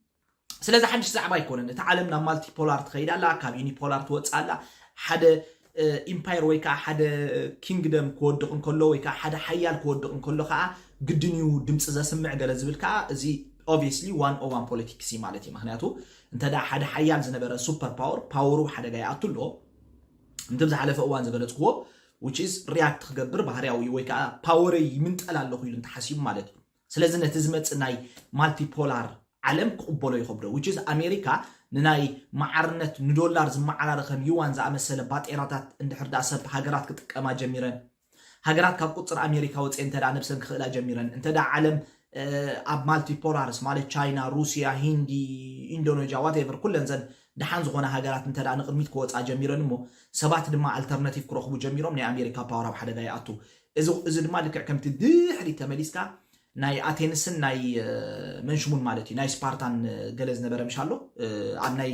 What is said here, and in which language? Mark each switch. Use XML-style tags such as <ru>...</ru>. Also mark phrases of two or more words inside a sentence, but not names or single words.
<ti>ስለዚ ሓድሽ ዛዕባ ኣይኮነን እቲ ዓለም ናብ ማልቲፖላር ትኸይድ ኣላ ካብ ዩኒፖላር ትወፅእ ኣላ ሓደ ኢምፓየር ወይ ከዓ ሓደ ኪንግደም ክወድቕ እንከሎ ወይ ከዓ ሓደ ሓያል ክወድቕ እንከሎ ከዓ ግድን እዩ ድምፂ ዘስምዕ ገለ ዝብል ከዓ እዚ</ti> <en>obviously 101 politics</en> <ti>ማለት እዩ ምክንያቱ እንተዳ ሓደ ሓያል ዝነበረ</ti> <en>super power</en> <ti>ሓደጋ ይኣቱ ኣሎ እንተ ዝሓለፈ እዋን ዝገለፅክዎ</ti> <en>which is react</en> <ti>ክገብር ባህርያዊ ወይ ከዓ ፓወር ይምንጠል ኣለኹ ኢሉ እንተሓሲቡ ማለት እዩ ስለዚ ነቲ ዝመፅእ ናይ ማልቲፖላር ዓለም ክቕበሎ ይኸብዶ</ti> <en>which is</en> <ti>ኣሜሪካ ንናይ ማዓርነት ንዶላር ዝመዓራረኸም ዩዋን ዝኣመሰለ ባጤራታት እንድሕር ዳ ሰብ ሃገራት ክጥቀማ ጀሚረን ሃገራት ካብ ቁፅር ኣሜሪካ ወፅአን እንተዳ ነብሰን ክኽእላ ጀሚረን እንተዳ ዓለም ኣብ ማልቲፖላርስ ማለት ቻይና ሩስያ ሂንዲ ኢንዶኔዥያ ዋትኤቨር ኩለን ዘን ድሓን ዝኾነ ሃገራት እንተዳ ንቅድሚት ክወፃ ጀሚረን እሞ ሰባት ድማ ኣልተርናቲቭ ክረኽቡ ጀሚሮም ናይ ኣሜሪካ ፓወር ኣብ ሓደጋ ይኣቱ እዚ ድማ ልክዕ ከምቲ ድሕሪ ተመሊስካ ናይ ኣቴንስን ናይ መንሽሙን ማለት እዩ ናይ ስፓርታን ገለ ዝነበረ ምሻ ኣሎ ኣብ ናይ</ti>